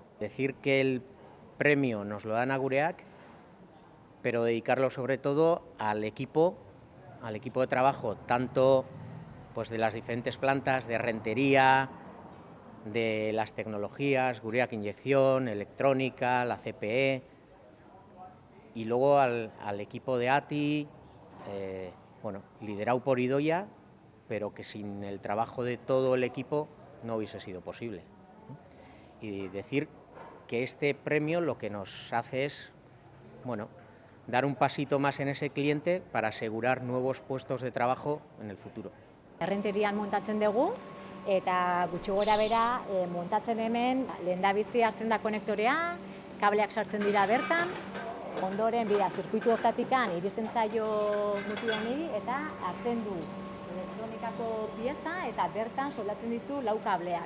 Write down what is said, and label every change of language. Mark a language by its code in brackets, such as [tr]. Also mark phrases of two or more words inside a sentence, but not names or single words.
[es] Decir que el premio nos lo dan a Gureak, pero dedicarlo sobre todo al equipo de trabajo, tanto pues, de las diferentes plantas, de rentería, de las tecnologías, Gureak Inyección, electrónica, la CPE, y luego al equipo de ATI, bueno, liderado por Idoia, pero que sin el trabajo de todo el equipo no hubiese sido posible. Y decir que este premio lo que nos hace es, bueno, dar un pasito más en ese cliente para asegurar nuevos puestos de trabajo en el futuro. [eu] Errenterian montatzen dugu, eta gutxi gora bera montatzen hemen lehendabizi hartzen da konektorea, kableak sartzen dira bertan, ondoren bida zirkuitu hortatikan iristen zaio muti honi eta hartzen du elektronikako pieza eta bertan soldatzen ditu 4 kableak.